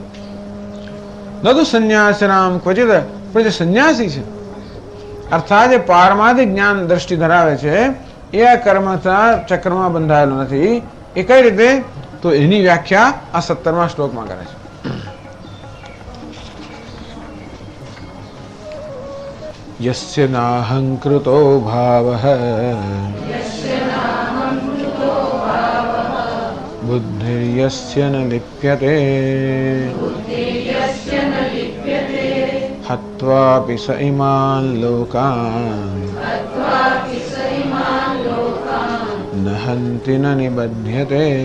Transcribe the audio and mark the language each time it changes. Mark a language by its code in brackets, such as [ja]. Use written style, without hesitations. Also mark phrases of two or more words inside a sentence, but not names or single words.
[sa] નતુ સંન્યાસીનામ ક્વચિત. [gu] પણ જે સંન્યાસી છે અર્થાત જે પારમાર્થિક જ્ઞાન દ્રષ્ટિ ધરાવે છે એ આ કર્મના ચક્રમાં બંધાયેલો નથી. એ કઈ રીતે? તો એની વ્યાખ્યા આ 17મા શ્લોકમાં કરે છે. [sa] यस्य नाहंकृतो भावः बुद्धिर्यस्य न लिप्यते हत्वापि स इमान् लोकान् न हन्ति न निबध्यते।